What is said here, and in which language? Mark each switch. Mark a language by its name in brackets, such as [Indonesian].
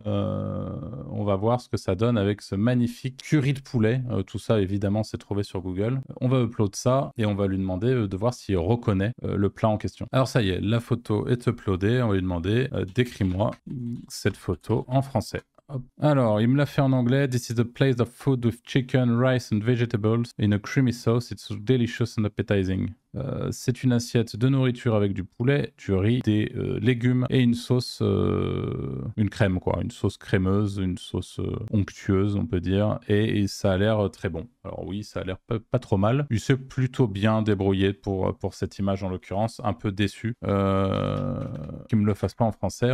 [French] On va voir ce que ça donne avec ce magnifique curry de poulet. Tout ça, évidemment, c'est trouvé sur Google. On va upload ça et on va lui demander de voir s'il reconnaît le plat en question. Alors ça y est, la photo est uploadée. On va lui demander décris-moi cette photo en français. Hop. Alors, il me l'a fait en anglais. [English] This is a plate of food with chicken, rice and vegetables in a creamy sauce. It's delicious and appetizing. [French] C'est une assiette de nourriture avec du poulet, du riz, des légumes et une sauce, une crème quoi, une sauce crémeuse, une sauce onctueuse on peut dire, et ça a l'air très bon. Alors oui, ça a l'air pas trop mal. Il s'est plutôt bien débrouillé pour cette image en l'occurrence, un peu déçu qu'il me le fasse pas en français.